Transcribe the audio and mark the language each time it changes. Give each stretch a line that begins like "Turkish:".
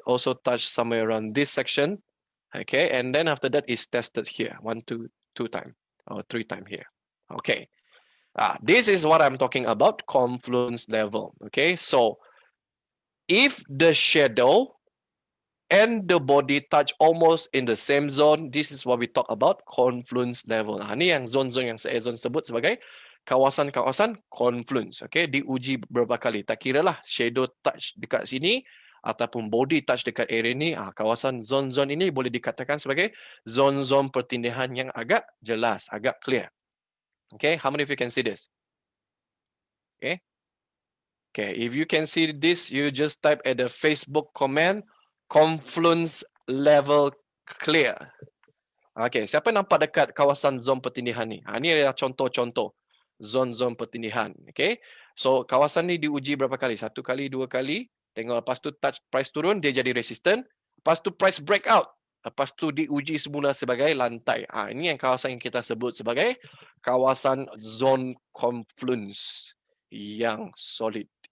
English: Also touch somewhere around this section. Okay, and then after that is tested here, two time or three time here. Okay, this is what I'm talking about, confluence level. Okay, so if the shadow and the body touch almost in the same zone, this is what we talk about confluence level.
Malay: Ini yang zone-zone yang saya Ezone sebut sebagai kawasan-kawasan confluence. Okay, diuji beberapa kali. Tak kira lah shadow touch dekat sini ataupun body touch dekat area ni, kawasan zone-zone ini boleh dikatakan sebagai zone-zone pertindihan yang agak jelas, agak clear.
English: Okay, how many of you can see this? Okay. Okay, if you can see this, you just type at the Facebook comment, confluence level clear.
Malay: Okay, siapa nampak dekat kawasan zon pertindihan ni? Ini adalah contoh-contoh zon-zon pertindihan. Okay, so kawasan ni diuji berapa kali? Satu kali, dua kali. Tengok lepas tu touch price turun, dia jadi resistant. Lepas tu price breakout. Lepas tu diuji semula sebagai lantai. Ini yang kawasan yang kita sebut sebagai kawasan zone confluence yang solid.